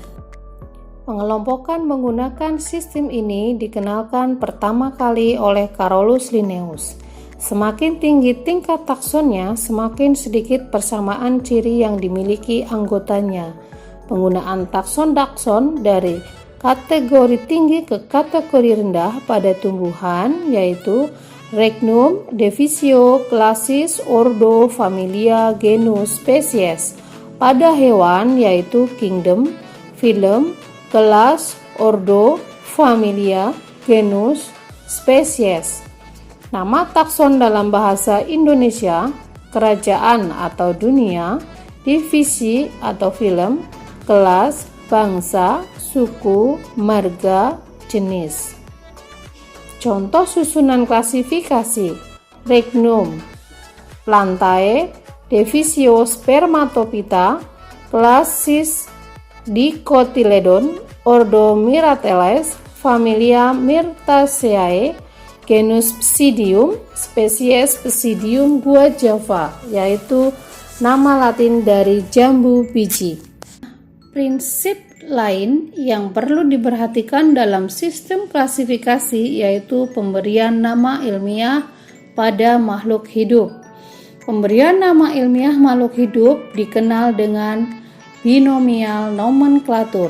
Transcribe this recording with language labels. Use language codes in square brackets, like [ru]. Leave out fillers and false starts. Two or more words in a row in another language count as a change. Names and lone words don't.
[id] Pengelompokan menggunakan sistem ini dikenalkan pertama kali oleh Carolus Linnaeus. Semakin tinggi tingkat taksonnya, semakin sedikit persamaan ciri yang dimiliki anggotanya. Penggunaan takson-takson dari kategori tinggi ke kategori rendah pada tumbuhan yaitu regnum, divisio, classis, ordo, familia, genus, spesies. Pada hewan yaitu kingdom, phylum, kelas, ordo, familia, genus, spesies. Nama takson dalam bahasa Indonesia, kerajaan atau dunia, divisi atau film, kelas, bangsa, suku, marga, jenis. Contoh susunan klasifikasi: regnum, plantae, divisio spermatophyta, classis Dicotyledon, ordo Myrtales, familia Myrtaceae, genus Psidium, spesies Psidium guajava, yaitu nama latin dari jambu biji. Prinsip lain yang perlu diperhatikan dalam sistem klasifikasi yaitu pemberian nama ilmiah pada makhluk hidup. Pemberian nama ilmiah makhluk hidup dikenal dengan binomial nomenklatur.